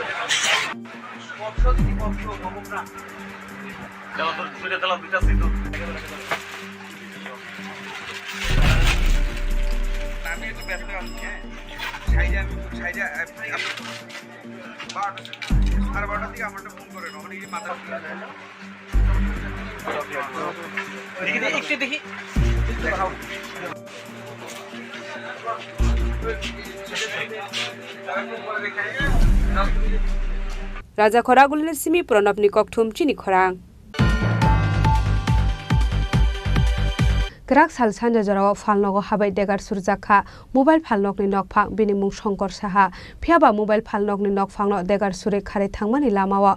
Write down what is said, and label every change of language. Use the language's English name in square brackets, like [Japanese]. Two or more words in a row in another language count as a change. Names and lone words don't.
[Bangla] আমি একটু ব্যস্ত আছি। হ্যাঁ, সাইজে আমি সাইজে সাড়ে 12টার দিকে আমারটা ফোন করে ওখানে গিয়ে মাথা একটু দেখি দেখাও। [Turkic languages] Raja Khoragulil Simi Pronapni Kokthum Chini Khorang Krak sal sanja jaraw falnogo habai degar surjakha mobile falnokni nokphang bini mung Shankar Saha phiaba mobile falnokni nokphangno degar sure khare thangmani lamawa